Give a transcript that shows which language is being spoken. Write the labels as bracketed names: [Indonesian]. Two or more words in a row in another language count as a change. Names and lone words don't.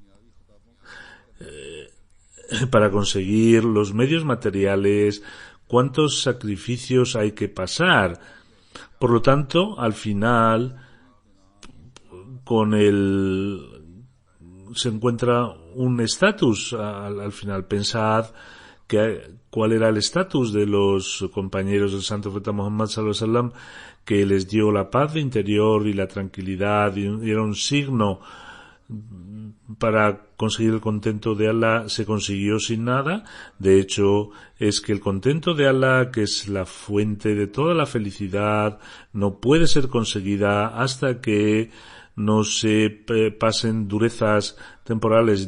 [Spanish] Para conseguir los medios materiales, ¿cuántos sacrificios hay que pasar? Por lo tanto, al final, se encuentra un estatus. Al final, pensad cuál era el estatus de los compañeros del santo profeta Muhammad [Arabic] صلى الله عليه وسلم, [Spanish] que les dio la paz de interior y la tranquilidad, y era un signo para conseguir el contento de Allah. Se consiguió sin nada. De hecho, es que el contento de Allah, que es la fuente de toda la felicidad, no puede ser conseguida hasta que no se pasen durezas temporales.